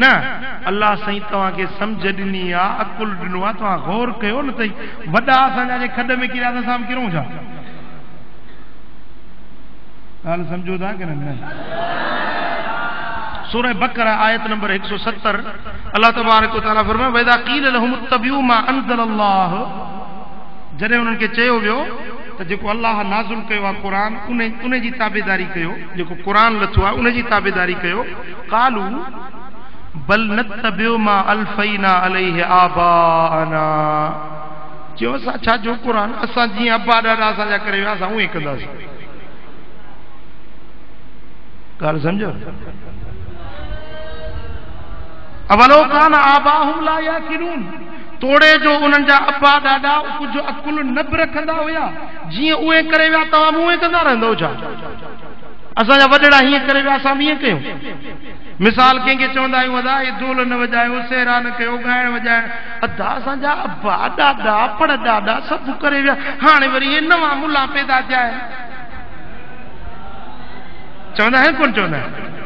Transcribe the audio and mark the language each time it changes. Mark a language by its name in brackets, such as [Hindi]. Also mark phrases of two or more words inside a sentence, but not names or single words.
[Sindhi] अल्लाह साईं तव्हांखे सम्झ ॾिनी आहे, अकुल ॾिनो आहे, तव्हां गौर कयो न तई, वॾा असांजा जे खॾ में किरिया त असां बि किरूं छा? ॻाल्हि सम्झो था की न? सूरह बकरा आयत नंबर 170 [Arabic] الله تبارك وتعالى [Sindhi] फरमाए, [Arabic] وإذا قيل لهم اتبعوا ما أنزل الله, [Sindhi] जॾहिं उन्हनि खे चयो वियो त जेको अल्लाह नाज़िल कयो आहे क़ुरान, उन जी ताबेदारी कयो, जेको क़ुरान लथो आहे उन जी ताबेदारी कयो। [Arabic] قالوا بل نتبع ما ألفينا عليه آباءنا, [Sindhi] चयो असां छा जो क़ुरान, असां जीअं अब्बा ॾाॾा असांजा करे विया असां उएं कंदासीं। ॻाल्हि सम्झो? [Arabic] أولو كان آباؤهم لا يعقلون, [Sindhi] तोड़े जो उन्हनि जा अब्बा ॾाॾा कुझु अकुल न बि रखंदा हुया, जीअं उहे करे विया तव्हां बि उहे कंदा रहंदो छा? असांजा वॾड़ा हीअं करे विया असां बि ईअं कयूं? मिसाल कंहिंखे चवंदा आहियूं अदा हे ढोल न वॼायो, सेरा न कयो, ॻाइण वॼाइण, अदा असांजा अब्बा ॾाॾा पड़ ॾाॾा सभु करे विया, हाणे वरी हे नवां मुला पैदा थिया आहिनि, चवंदा आहिनि कोन चवंदा आहिनि?